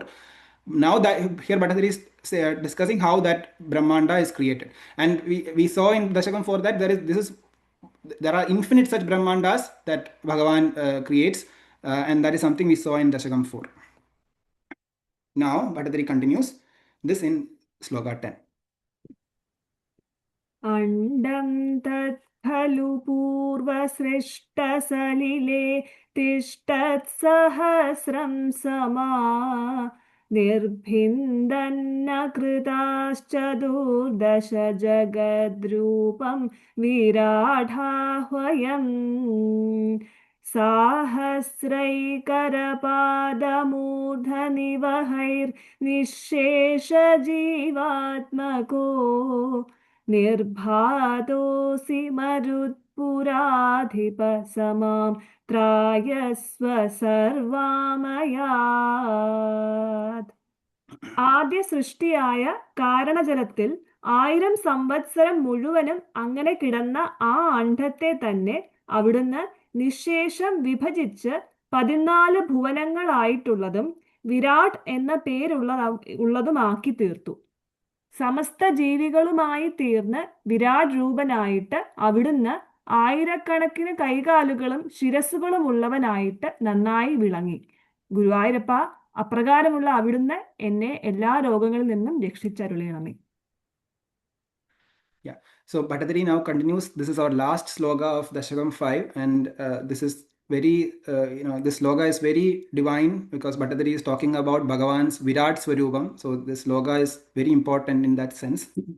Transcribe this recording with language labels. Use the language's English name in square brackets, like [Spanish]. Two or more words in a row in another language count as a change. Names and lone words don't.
[English] Now that here Bhattathiri is discussing how that Brahmanda is created. And we saw in Dashakam 4 that there are infinite such Brahmandas that Bhagavan creates. And that is something we saw in Dashakam 4. Now Bhattathiri continues this in Sloka 10. [Sanskrit] अण्डं तत् खलु पूर्वसृष्टसलिले तिष्ठत्सहस्रं समा निर्भिन्दन्न कृताश्चतुर्दश जगद्रूपं विराढाह्वयम् साहस्रैकरपादमूर्धनिवहैर्निःशेषजीवात्मको निर्भातोऽसि मरुत्पुराधिपसमां त्रायस्व സർവാമയാത്. [Malayalam] ആദ്യ സൃഷ്ടിയായ കാരണജലത്തിൽ 1000 സംവത്സരം മുഴുവനും അങ്ങനെ കിടന്ന ആ അണ്ഡത്തെ തന്നെ അവിടുന്ന് നിശേഷം വിഭജിച്ച് 14 ഭുവനങ്ങളായിട്ടുള്ളതും വിരാട് എന്ന പേരുള്ളതുമാക്കി തീർത്തു. സമസ്ത ജീവികളുമായി തീർന്ന് വിരാട് രൂപനായിട്ട് അവിടുന്ന് ആയിരക്കണക്കിന് കൈകാലുകളും ശിരസ്സുകളും ഉള്ളവനായിട്ട് നന്നായി വിളങ്ങി. ഗുരുവായൂരപ്പ, അപ്രകാരമുള്ള അവിടുന്ന് എന്നെ എല്ലാ രോഗങ്ങളിൽ നിന്നും രക്ഷിച്ചരുളയണമേ. Yeah. [English] So Bhattadiri now continues. This is our last sloga of Dashakam 5, and this is very, this sloga is very divine because Bhattadiri is talking about Bhagavan's Virat Swarupam. So this sloga is very important in that sense.